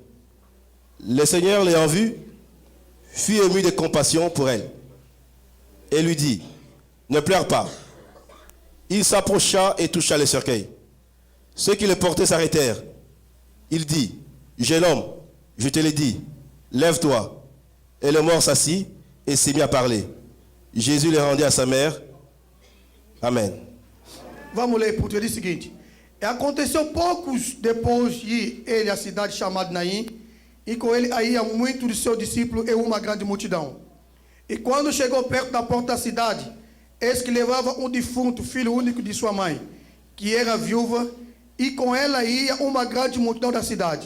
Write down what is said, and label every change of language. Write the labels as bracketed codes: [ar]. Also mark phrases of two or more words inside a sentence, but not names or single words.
[fr] Le Seigneur l'ayant vue, fut ému de compassion pour elle, et lui dit, ne pleure pas. Il s'approcha et toucha le cercueil. Ceux qui le portaient s'arrêtèrent. Il dit, jeune homme, je te l'ai dit, lève-toi. Et le mort s'assit et s'est mis à parler. Jésus le rendit à sa mère. Amen. [pt] Vamos ler porque diz o seguinte: aconteceu poucos depois de ele à cidade chamada Naim, e com ele ia muitos de seus discípulos e uma grande multidão. E quando chegou perto da porta da cidade, eis que levava um defunto, filho único de sua mãe, que era viúva, e com ela ia uma grande multidão da cidade.